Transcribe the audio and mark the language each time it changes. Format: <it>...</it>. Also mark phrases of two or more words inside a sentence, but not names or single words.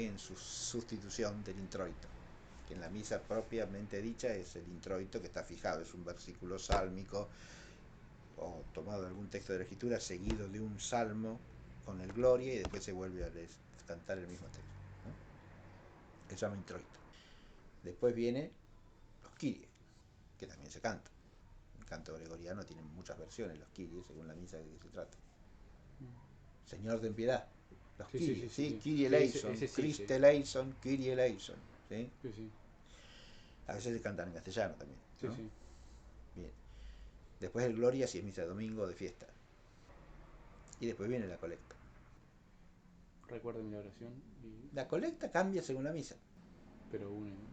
<es>En su sustitución del introito. Que en la misa propiamente dicha es el introito que está fijado, es un versículo sálmico o tomado de algún texto de la escritura seguido de un salmo con el gloria y después se vuelve a cantar el mismo texto, ¿no? Se llama introito. Después viene los Kyrie, que también se canta. El canto gregoriano tiene muchas versiones, los Kyrie, según la misa de que se trata. Señor, ten piedad. Los Kyrie, ¿sí?</es> <el>Κύριε ἐλέησον, Χριστὲ ἐλέησον, Κύριε ἐλέησον,</el> <es>¿sí? Sí, sí. A veces se cantan en castellano también, ¿no? Sí, sí. Bien. Después el Gloria, si es misa de domingo, de fiesta. Y después viene la colecta. Recuerden la oración. La colecta cambia según la misa. Pero une, ¿no?</es>